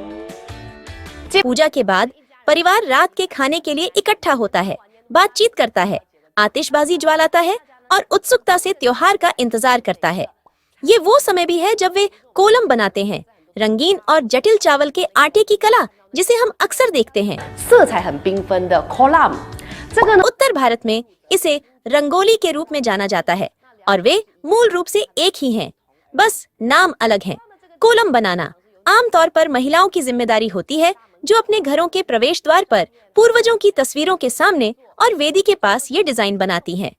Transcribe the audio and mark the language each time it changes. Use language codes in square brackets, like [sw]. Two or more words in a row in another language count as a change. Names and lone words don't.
[hi] पूजा के बाद परिवार रात के खाने के लिए इकट्ठा होता है, बातचीत करता है, आतिशबाजी ज्वालाता है और उत्सुकता से त्योहार का इंतजार करता है। ये वो समय भी है जब वे कोलम बनाते हैं, रंगीन और जटिल चावल के आटे की कला जिसे हम अक्सर देखते हैं। [zh] 色彩很缤纷的 kolam， 这个呢 [hi] उत्तर भारत में इसे रंगोली के रूप में जाना जाता है और वे मूल रूप से एक ही हैं, बस नाम अलग हैं। कोलम बनाना आमतौर पर महिलाओं की जिम्मेदारी होती है, जो अपने घरों के प्रवेश द्वार पर पूर्वजों की तस्वीरों के सामने और वेदी के पास ये डिजाइन बनाती हैं।